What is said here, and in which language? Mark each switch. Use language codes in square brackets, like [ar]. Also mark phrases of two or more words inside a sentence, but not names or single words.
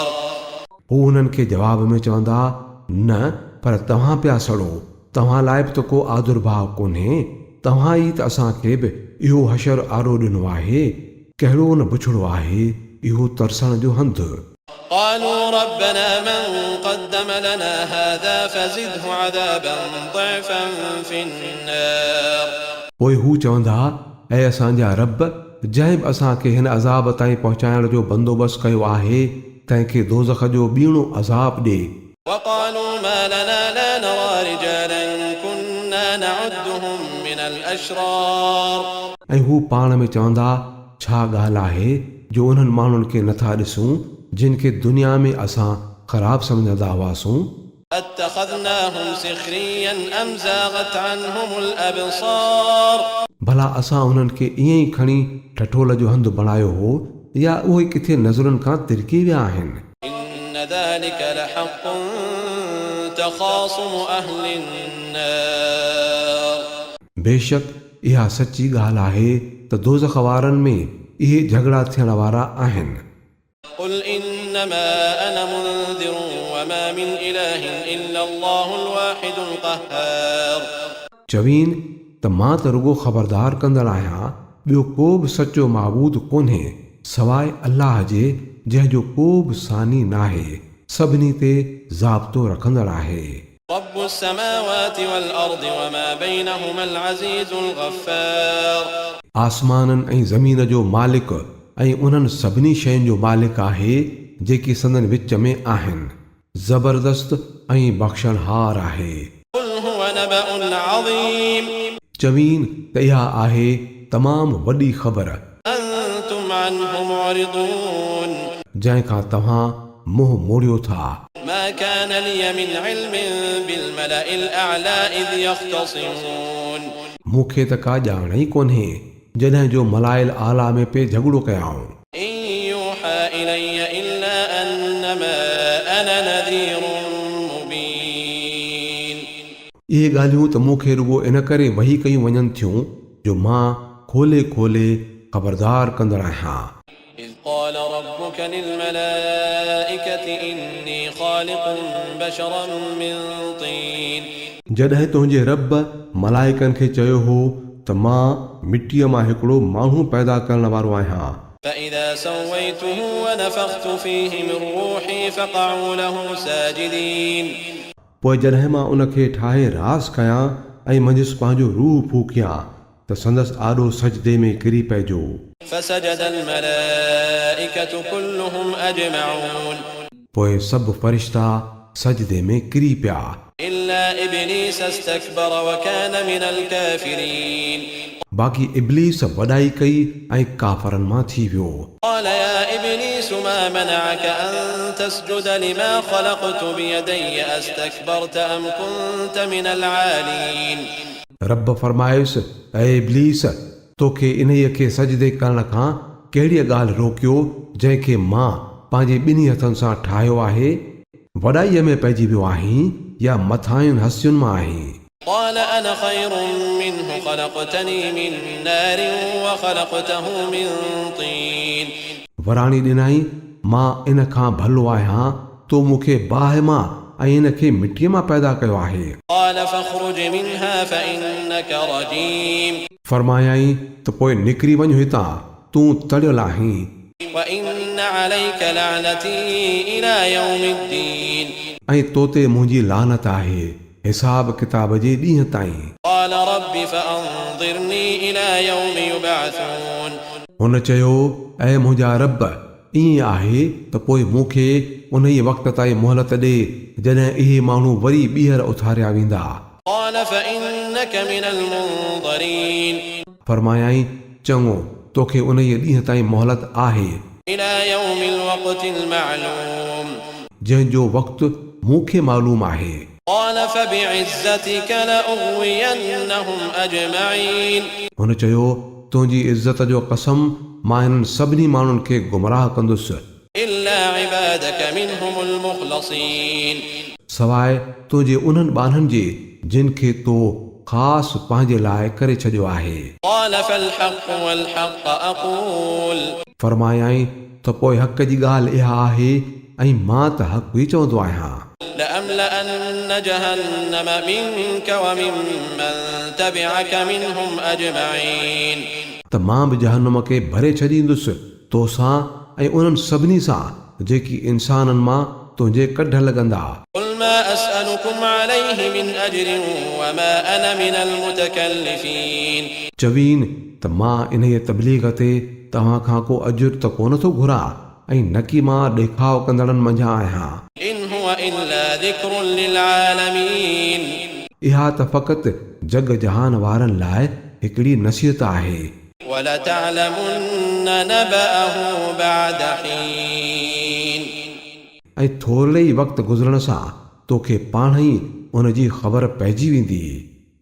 [sd] हू हुननि खे जवाब में चवंदा न पर तव्हां पिया सड़ो. तव्हां लाइ बि त को आदुर्भाव कोन्हे. तव्हां ई त असांखे बि इहो हशर आरो ॾिनो आहे. कहिड़ो न बुछड़ो आहे इहो तरसण जो हंधु. [ar] قالوا ربنا من قدم لنا هذا فزده عذابا ضعفا في النار. [sd] पोइ हू चवंदा ऐं असांजा रब जंहिं बि असांखे हिन अज़ाब ताईं पहुचाइण जो बंदोबस्तु कयो आहे तंहिंखे दोज़ख जो ॿीणो अज़ाब ॾे. [ar] وقالوا ما لنا لا نرى رجالا كنا نعدهم من الأشرار. [sd] ऐं हू पाण में चवंदा छा ॻाल्हि आहे जो उन्हनि माण्हुनि खे नथा ॾिसूं जिन खे दुनिया में असां ख़राब सम्झंदा हुआसीं. [ar] اتخذناهم سخريا أم زاغت عنهم الأبصار. [sd] भला असां उन्हनि खे ईअं ई खणी ठठोल जो हंधु बणायो हो या उहे किथे नज़रुनि खां तिरकी विया आहिनि. [ar] إن ذلك لحق تخاصم أهل النار. [sd] बेशक इहा सची ॻाल्हि आहे त दोज़ख वारनि में इहे झगड़ा थियण वारा आहिनि. [ar] قل إنما أنا منذر وما من إله إلا الله الواحد القهار. [sd] चवीन त मां त रुगो ख़बरदार कंदड़ आहियां ॿियो को बि सचो माबूद कोन्हे सवाइ अल्लाह जे जंहिंजो को बि सानी नाहे. सभिनी ते ज़ाब्तो रखंदड़ आहे. [ar] رب السماوات والأرض وما بينهما العزيز الغفار. [sd] आसमाननि ऐं ज़मीन जो मालिक ऐं उन्हनि सभिनी शयुनि जो मालिक आहे जेकी संदन विच में आहिनि. ज़बरदस्त ऐं बख़्शणहार आहे. [ar] قل هو نبأ عظيم. [sd] चवीन त इहा आहे तमामु वॾी ख़बर [ar] أنتم عنه معرضون. [sd] जंहिंखां तव्हां मुंहुं मोड़ियो था. [ar] ما كان لي من علم بالملأ الأعلى إذ يختصمون. [sd] मूंखे त का ॼाण ई कोन्हे जॾहिं जो मलाइल आला में पे झगड़ो कयाऊं. [ar] إن يوحى إلي إلا أنما أنا نذير مبين. [sd] इहे ॻाल्हियूं त मूंखे रुगो इन करे वही कयूं वञनि थियूं जो मां खोले खोले ख़बरदार कंदड़ आहियां. [ar] إذ قال قال ربك للملائكة إني خالق بشرا من طين [sd] जॾहिं तुंहिंजे रब मलाइकनि खे चयो हो त मां मिटीअ मां हिकिड़ो माण्हू पैदा करण वारो आहियां [ar] فإذا سويته ونفخت فيه من روحي فقعوا له ساجدين [sd] पोइ जॾहिं मां उनखे ठाहे रास कयां ऐं मंझसि पंहिंजो रूह फूकियां त संदसि आॾो सजदे में किरी पइजो [ar] فسجد الملائكة كلهم أجمعون [sd] पोइ सभु फ़रिश्ता सजदे में किरी पिया [ar] إلا إبليس استكبر وكان من الكافرين [sd] बाक़ी इब्लीस वॾाई कई ऐं काफ़रनि मां थी वियो [ar] قال يا إبليس ما منعك أن تسجد لما خلقت بيدي أستكبرت أم كنت من العالين [sd] रब फरमायुसि ऐं इब्लीस तोखे इन्हीअ खे सजदे करण खां कहिड़ी ॻाल्हि रोकियो जंहिंखे मां पंहिंजे ॿिन्ही हथनि सां ठाहियो आहे वॾाईअ में पइजी वियो आहीं या मथायुनि हसियुनि मां आहीं [ar] قال أنا خير منه خلقتني من نار وخلقته من طين [sd] वराणी ॾिनई मां इन खां भलो आहियां तो मूंखे बाहि मां ऐं इन खे मिटीअ मां पैदा कयो आहे [ar] قال فاخرج منها فإنك رجيم [sd] फरमायाई त पोइ निकिरी वञ हितां तूं तड़ियल आहीं [ar] وإن عليك لعنتي إلى يوم الدين [sd] ऐं तो ते मुंहिंजी लानत आहे हिसाब किताब जे ॾींहं ताईं [ar] قال رب فأنظرني إلى يوم يبعثون [sd] हुन चयो ऐं मुंहिंजा रब ईअं आहे त पोइ मूंखे उन ई वक़्त ताईं मोहलत ॾे जॾहिं इहे माण्हू वरी ॿीहर उथारिया वेंदा [ar] قال فإنك من المنظرين [sd] फरमायाई चङो तोखे उन ई ॾींहं ताईं मोहलत आहे [ar] إلى يوم الوقت المعلوم [sd] जंहिंजो वक़्तु मूंखे मालूम आहे [ar] قال فبعزتك لأغوينهم أجمعين [sd] हुन चयो तुंहिंजी इज़त जो कसम मां हिननि सभिनी माण्हुनि खे गुमराह कंदुसि [ar] إلا عبادك منهم المخلصين [sd] सवाइ तुंहिंजे उन्हनि ॿारनि जे जिन खे तो ख़ासि पंहिंजे लाइ करे छॾियो आहे [ar] قال فالحق والحق أقول [sd] फरमायाई त पोइ हक़ जी ॻाल्हि इहा आहे ऐं मां त हक़ ई चवंदो आहियां [ar] لأملأن جهنم منك وممن تبعك منهم أجمعين [sd] त मां बि जहन्नम खे भरे छॾींदुसि तोसां ऐं उन्हनि सभिनी सां जेकी इंसाननि मां तुंहिंजे कढ लॻंदा [ar] قل ما أسألكم عليه من أجر وما أنا من المتكلفين [sd] चवीन त मां इन्हीअ तबलीग ते तव्हां खां को अजुर त कोन थो घुरां ऐं न की मां ॾेखाव कंदड़नि मंझां आहियां [ar] إن هو إلا ذكر للعالمين [sd] इहा त फ़क़ति जग जहान वारनि लाइ हिकिड़ी नसीहत आहे [ar] ولتعلمن نبأه بعد حين [sd] ऐं थोरे ई वक़्तु गुज़रण सां तोखे पाण ई उन जी ख़बर पइजी वेंदी